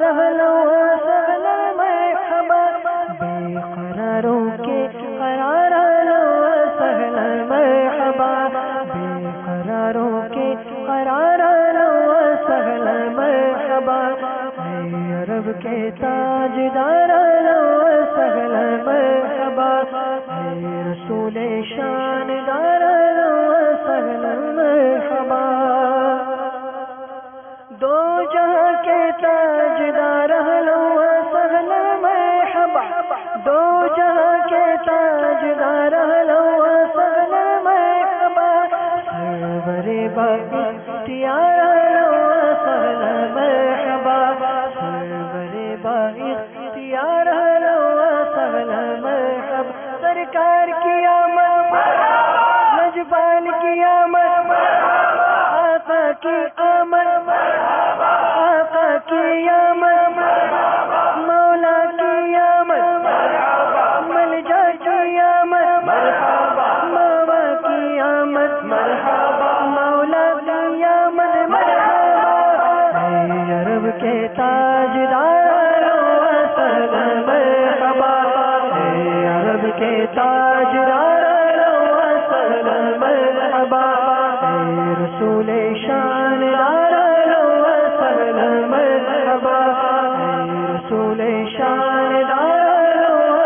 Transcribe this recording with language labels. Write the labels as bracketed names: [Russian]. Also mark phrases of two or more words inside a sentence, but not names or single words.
[Arabic] اہلا و سہلا مرحبا [Urdu] بے قراروں کے قرار [Arabic] اہلا و سہلا مرحبا [Urdu] بے قراروں کے قرار [Arabic] اہلا و سہلا مرحبا [Urdu] اے عرب کے تاجدار [Arabic] اہلا و سہلا مرحبا [Urdu] اے رسول شان دار [Arabic] اہلا و سہلا مرحبا [Urdu] دو جہاں کے تاجدار [Arabic] اہلا و سہلا مرحبا [Urdu] دو جہاں کے تاجدار اہلا [Arabic] و سہلا مرحبا [Urdu] سرور بااختیار [Arabic] اہلا و سہلا مرحبا [Urdu] سرور بااختیار [Arabic] اہلا و سہلا مرحبا [Urdu] سرکار کی آمد نجبان کی آمد آقا کی آمد آقا کی آمد مولا کی آمد ملجا کی آمد ماما کی آمد مولا کی آمد اے عرب کے تاجدار [Arabic] و سہلا مرحبا [Urdu] اے عرب کے تاجدار [Arabic] و سہلا مرحبا [Urdu] اے رسول شان دار [Arabic] و سہلا مرحبا [Urdu] اے رسول شان دار و